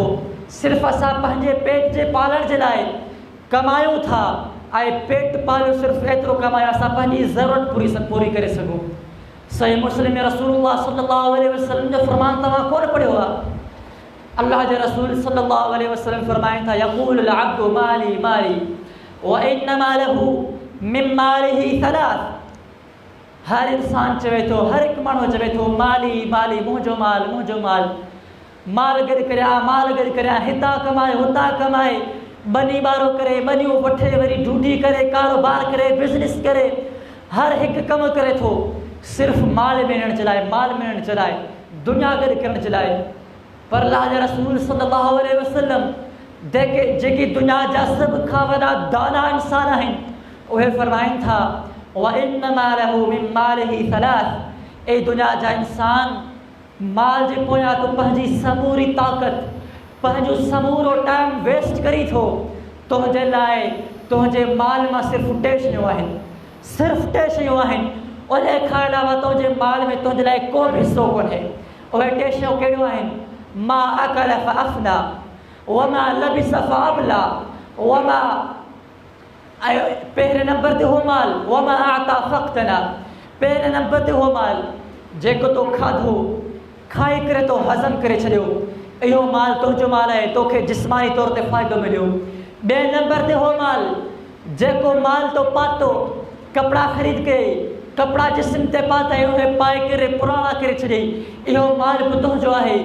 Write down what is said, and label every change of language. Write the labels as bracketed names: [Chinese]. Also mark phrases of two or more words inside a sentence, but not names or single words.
[Sindhi] सिर्फ़ु असां पंहिंजे पेट जे पालण जे लाइ कमायूं था, ऐं पेट पालियो सिर्फ़ु एतिरो कमायो असां पंहिंजी ज़रूरत पूरी करे सघूं। सही मुस्लिम में रसूलुल्लाह [Arabic] صلى الله عليه وسلم [Sindhi] जो फ़रमान तव्हां कोन पढ़ियो आहे? अल्लाह जे रसूल [Arabic] صلى الله عليه وسلم [Sindhi] फ़रमाइनि था, [Arabic] يقول العبد مالي مالي وإنما له من ماله ثلاث. [Sindhi] हर इंसान चवे थो, हर हिकु माण्हू चवे थो, [Arabic] مالي مالي, [Sindhi] मुंहिंजो माल, मुंहिंजो माल। माल गॾु करियां, माल गॾु करियां, हितां कमाए हुतां कमाए, ॿनी ॿारो करे, ॿनियूं वठे, वरी ड्यूटी करे, कारोबार करे, बिज़नेस करे, हर हिकु कमु करे थो सिर्फ़ु माल मिलण जे लाइ, माल मिलण जे लाइ, दुनिया गॾु करण जे लाइ। पर अल्लाह जे रसूल [Arabic] صلى الله عليه وسلم [Sindhi] जेकी दुनिया जा सभ खां वॾा दाना इंसान आहिनि, उहे फ़रमाइनि था, [Arabic] وإنما له من ماله ثلاث. [Sindhi] ए दुनिया जा इंसान, माल जे पोयां तूं पंहिंजी समूरी ताक़त, पंहिंजो समूरो [English] time waste [Sindhi] करी थो। तुंहिंजे लाइ तुंहिंजे माल मां सिर्फ़ु 2 शयूं आहिनि, सिर्फ़ु 2 शयूं आहिनि। उन खां अलावा तुंहिंजे माल में तुंहिंजे लाइ को बि हिसो कोन्हे। उहे 2 शयूं कहिड़ियूं आहिनि? [Arabic] ما أكل فأفنى وما لبس فأبلى وما, [Sindhi] पहिरें नंबर ते हो माल, [Arabic] وما أعطى فاقتنى. [Sindhi] पहिरें नंबर ते हो माल जेको तो खाधो, खाई करे तो हज़म करे छॾियो, इहो माल तुंहिंजो माल आहे, तोखे जिस्मानी तौर ते फ़ाइदो मिलियो। ॿिए नंबर ते हो माल जेको माल तो पातो, कपिड़ा ख़रीद के, कपिड़ा जिस्म ते पाता, उहे पाए करे पुराणा करे छॾियई, इहो माल बि तुंहिंजो आहे।